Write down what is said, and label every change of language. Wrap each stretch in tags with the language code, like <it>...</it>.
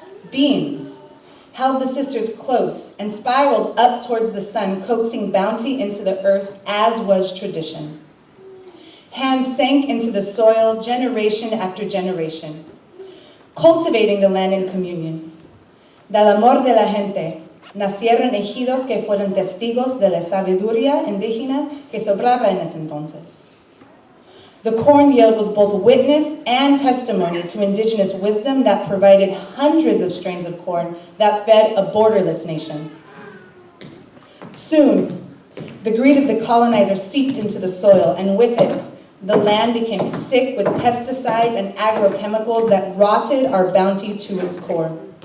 <en>Beans held the sisters close and spiraled up towards the sun, coaxing bounty into the earth as was tradition. Hands sank into the soil generation after generation, cultivating the land in communion.</en> <es>Del amor de la gente nacieron ejidos que fueron testigos de la sabiduría indígena que sobraba en ese entonces.</es> <en>The corn yield was both witness and testimony to indigenous wisdom that provided hundreds of strains of corn that fed a borderless nation. Soon, the greed of the colonizer seeped into the soil, and with it, the land became sick with pesticides and agrochemicals that rotted our bounty to its core.</en>